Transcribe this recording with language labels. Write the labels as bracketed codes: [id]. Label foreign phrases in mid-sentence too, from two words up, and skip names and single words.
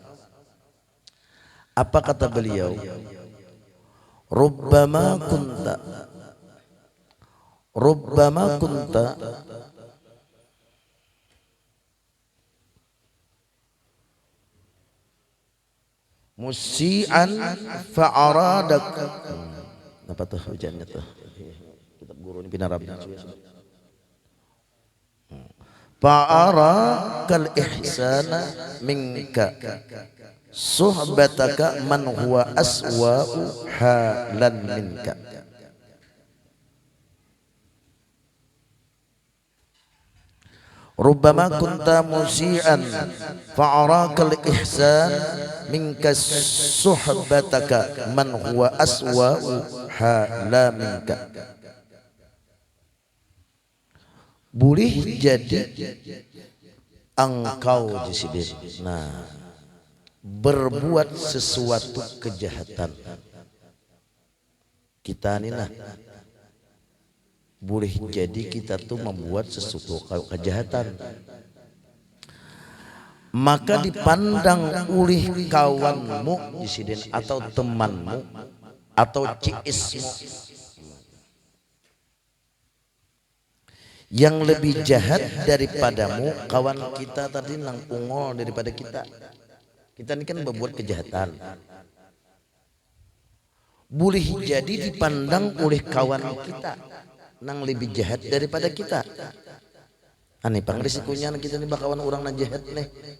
[id] Apa kata beliau? [ar] ربما كنت مسيئا فأراك. [bjn] Apa tuh hujannya tuh? Kitab guru ini pinarab. [ar] فأراك الإحسان منك صحبتك من هو أسوأ حالا منك. ربما كنت مسيئا فأراك الإحسان منك صحبتك من هو أسوأ حالا منك. [id] Boleh jadi engkau jisidin, nah, berbuat sesuatu kejahatan. Kita ini nah, boleh jadi kita tuh membuat sesuatu kejahatan, maka dipandang oleh kawanmu jisidin atau temanmu atau ciismu yang lebih jahat daripadamu. [bjn] Kawan kita tadi nang ungol daripada kita. Kita ini kan berbuat kejahatan. [id] Boleh jadi dipandang oleh kawan kita nang lebih jahat daripada kita. [bjn] Aneh pang risikonya kita ini bakawan orang nang jahat nih.